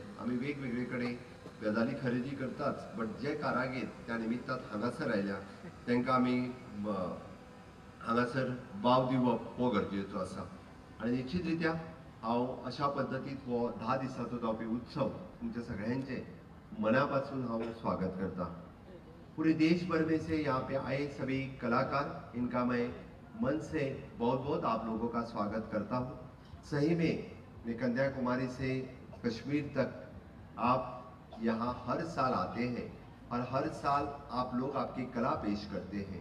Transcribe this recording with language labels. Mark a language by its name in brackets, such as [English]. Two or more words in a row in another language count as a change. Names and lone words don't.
[Konkani] आमी वेगवेगळे कडेन गजाली खरेदी करताच, बट जे कारागीर त्या निमित्तान हांगासर आयल्या तांकां आमी हांगासर वाव दिवप हो गरजेचो आसा। आणि निश्चित रित्या हांव अशा पद्दतीत हो 10 दिसांचो जावपी उत्सव तुमच्या सगळ्यांचे मनापासून हांव स्वागत करता। [Hindi] पूरे देश भर में से यहाँ पे आए सभी कलाकार, इनका मैं मन से बहुत बहुत आप लोगों का स्वागत करता हूँ। सही में मैं कन्याकुमारी से कश्मीर तक आप यहाँ हर साल आते हैं और हर साल आप लोग आपकी कला पेश करते हैं।